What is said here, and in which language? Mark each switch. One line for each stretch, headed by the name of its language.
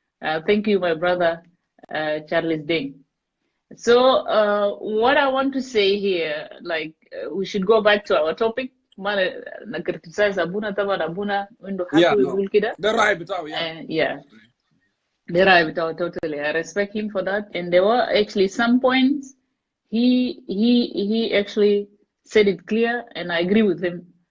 English: Thank you, my brother, Charles Ding. So what I want to say here, like we should go back to our topic.
Arabic: ما criticize أبونا طبعا أبونا عنده حق يقول كده.
English: The right بتاعه. Yeah. The right بتاعه totally. I respect him for that. And there were actually some points he actually said it clear, and I agree with him.